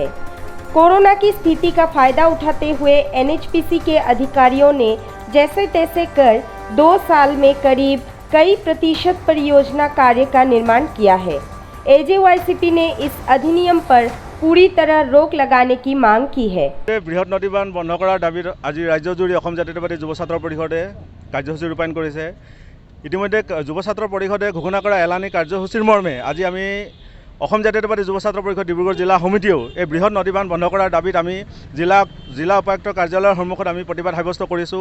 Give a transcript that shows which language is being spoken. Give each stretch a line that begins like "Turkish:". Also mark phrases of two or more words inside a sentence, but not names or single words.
Hindi: कोरोना की स्थिति का फायदा उठाते हुए NHPC के अधिकारियों ने जैसे तैसे कर 2 साल में करीब कई प्रतिशत परियोजना कार्य का निर्माण किया है। AJYCP ने इस अधिनियम पर पूरी तरह रोक लगाने की मांग की है।
Assamese: বৃহৎ নদী বান্ধ বন্ধ কৰাৰ দাবীত আজি ৰাজ্যজুৰি অসম জাতীয়তাবাদী যুৱ ছাত্ৰ পৰিষদে কাৰ্যসূচী ৰূপায়ণ কৰিছে। ইতিমধ্যে যুৱ ছাত্ৰ পৰিষদে ঘোষণা কৰা এলানি কাৰ্যসূচীৰ মৰ্মে আজি আমি অসম জাতীয়তাবাদী যুৱ ছাত্ৰ পৰিষদ ডিব্ৰুগড় জিলা সমিতিয়েও এই বৃহৎ নদী বান্ধ বন্ধ কৰাৰ দাবীত আমি জিলা উপায়ুক্ত কাৰ্যালয়ৰ সন্মুখত আমি প্ৰতিবাদ সাব্যস্ত কৰিছোঁ।